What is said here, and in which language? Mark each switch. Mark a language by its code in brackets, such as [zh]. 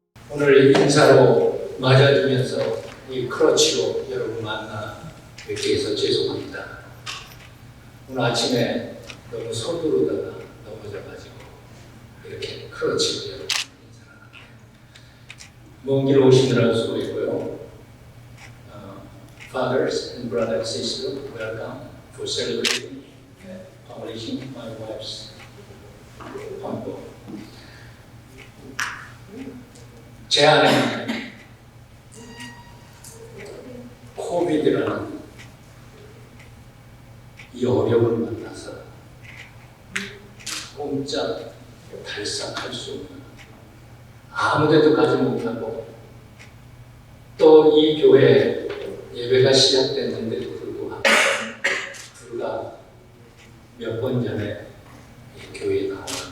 [ko] 오늘 인사로 맞아주면서 이 크러치로 여러분 만나 뵙게 해서 죄송합니다. 오늘 아침에 너무 서두르다가 넘어져가지고 이렇게 크러치로 여러분 인사를 합니다. 먼 길 오시느라 수고했고요. [en] Fathers and brothers and sisters, welcome for celebrating publishing my wife's humble. [ko] 제 안에 코비드라는 이 어려움을 만나서 꼼짝 달싹할 수 없는 아무데도 가지 못하고 또 이 교회 예배가 시작됐는데도 불구하고 불과 몇 번 전에 이 교회에 나와